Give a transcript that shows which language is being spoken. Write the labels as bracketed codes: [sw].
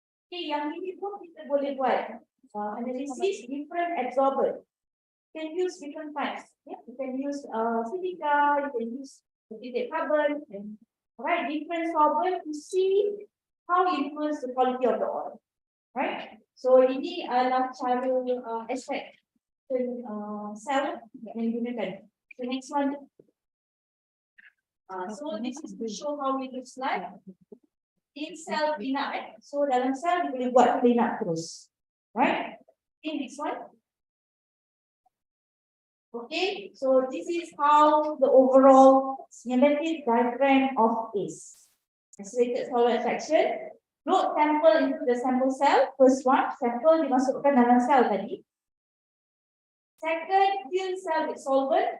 [ms] Okay, yang ini pun kita boleh buat analysis different adsorbent. [en] You can use different types. Yeah, you can use silica, you can use carbon, right? Different solvent to see how it influence the quality of the oil, right? [ms] So ini adalah cara extract cell yang digunakan. [en] The next one. So this is to show how it looks like in cell cleanup. [ms] So dalam cell you boleh buat cleanup terus, right? [en] In this one. Okay, so this is how the overall schematic diagram of ACE. Accelerated solvent extraction. Load sample into the sample cell. First one, sample [ms] dimasukkan dalam cell tadi. [en] Second, fill cell with solvent.